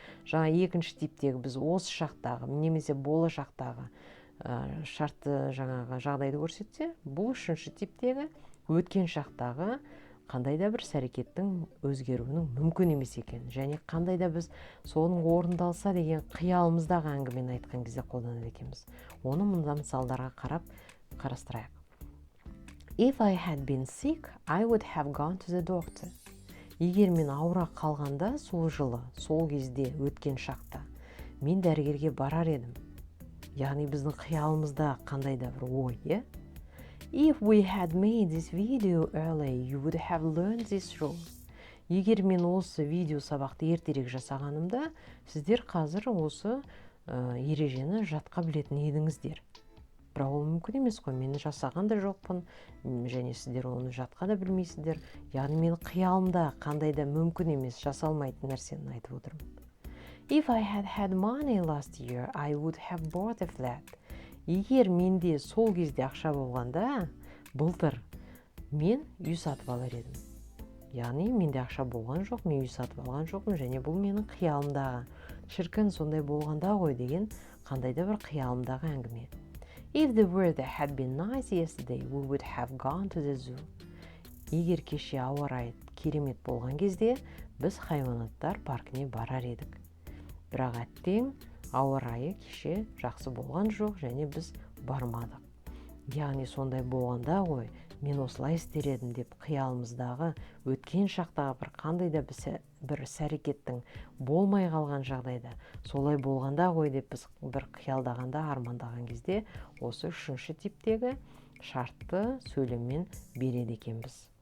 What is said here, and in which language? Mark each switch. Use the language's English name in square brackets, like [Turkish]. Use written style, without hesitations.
[Kazakh] Жаңа екінші типтегі біз осы шақтағы немесе болашақтағы шартты жаңағы жағдайды көрсетсе, бұл үшінші типтегі өткен шақтағы қандай да бір іс-әрекеттің өзгеруінің мүмкін емес екен, және қандай да біз соның орындалса деген қиялымыздағы әңгімені айтқан кезде қолданады екенбіз. Оны мұнда мысалдарға қарап қарастырайық. [English] If I had been sick, I would have gone to the doctor. [Kazakh] Егер мен ауыра қалғанда сол жылы, сол кезде өткен шақта, мен дәрігерге барар едім. Яғни біздің қиялымызда қандай да бір ой, [English] If we had made this video early, you would have learned this rule. [Kazakh] Егер мен осы видео сабақты ертерек жасағанымда, сіздер қазір осы ережені жатқа білетін едіңіздер. Бірақ ол мүмкін емес қой, мен жасаған да жоқпын, және сіздер оны жатқа да білмейсіздер. Яғни мен қиялымда қандай да мүмкін емес, жасалмайтын нәрсені айтып отырмын. [English] If I had had money last year, I would have bought a flat. [Kazakh] Егер менде сол кезде ақша болғанда, былтыр мен үй сатып алар едім. Яғни менде ақша болған жоқ, мен үй сатып алған жоқпын, және бұл менің қиялымдағы. Шіркін сондай болғанда ғой деген қандай да бір қиялымдағы әңгіме. [English] If the weather had been nice yesterday, we would have gone to the zoo. [Kazakh] Егер кеше ауа райы керемет болған кезде, біз хайуанаттар паркіне барар едік. Бірақ әттең ауа райы кеше жақсы болған жоқ, және біз бармадық. Яғни сондай болғанда ғой, мен осылай істер едім деп қиялымыздағы өткен шақтағы бір қандай да бір іс-әрекеттің болмай қалған жағдайда, солай болғанда ғой деп біз бір қиялдағанда, армандаған кезде осы үшінші типтегі шартты сөйлеммен береді екенбіз.